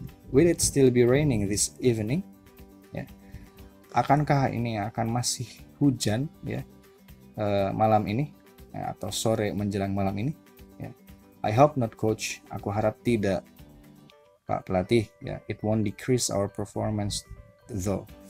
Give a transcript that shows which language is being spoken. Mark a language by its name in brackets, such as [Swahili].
[English] Will it still be raining this evening? [Indonesian] Ya. Akankah ini akan masih hujan ya malam ini ya, atau sore menjelang malam ini? Ya. I hope not, coach. Aku harap tidak, Pak pelatih. Ya. [English] It won't decrease our performance though.